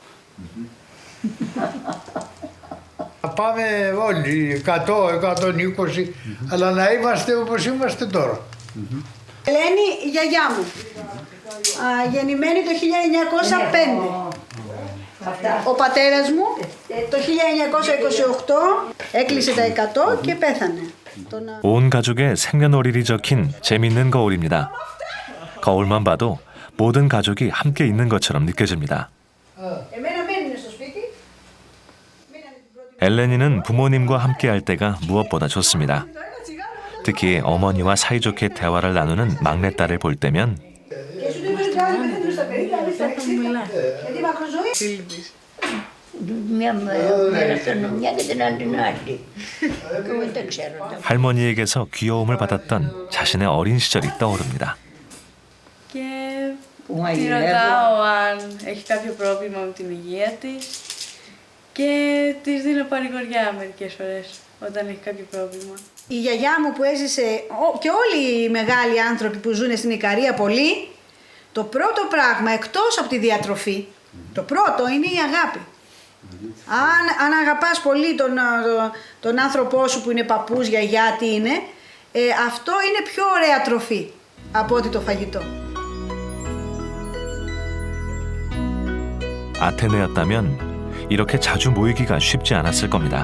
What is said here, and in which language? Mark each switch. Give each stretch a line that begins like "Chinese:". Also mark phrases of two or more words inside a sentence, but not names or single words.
Greek: Πάμε όλοι 100, 120, αλλά να είμαστε όπως είμαστε τώρα. Ελένη, η γιαγιά μου, γεννημένη το 1905. Ο πατέρας μου το 1928 έκλεισε τα 100 και πέθανε.
Korean: 온 가족의 생년월일이 적힌 재밌는 거울입니다. 거울만 봐도 모든 가족이 함께 있는 것처럼 느껴집니다.
Greek: Εμένα μένουν στο σπίτι.
Korean: 엘레니는 부모님과 함께할 때가 무엇보다 좋습니다. 특히 어머니와 사이좋게 대화를 나누는 막내딸을 볼 때면
Greek: Μια μέρα στον μια και την άλλη την άλλη. Δεν τα ξέρω.
Korean: 할머니에게서 귀여움을 받았던 자신의 어린 시절이 떠오릅니다.
Greek: Και τη ρωτάω αν έχει κάποιο πρόβλημα με την υγεία της και της δίνω παρηγοριά μερικές φορές όταν έχει κάποιο πρόβλημα. Η γιαγιά μου που έζησε και όλοι οι μεγάλοι άνθρωποι που ζουν στην Ικαρία πολύ, το πρώτο πράγμα εκτός από τη διατροφή, το πρώτο είναι η αγάπη. Αν αγαπάς πολύ τον άνθρωπό σου που είναι παππούς, γιαγιά, τι είναι, αυτό είναι πιο ωραία τροφή από ότι το φαγητό.
Korean: 아테네였다면 이렇게 자주 모이기가 쉽지 않았을 겁니다.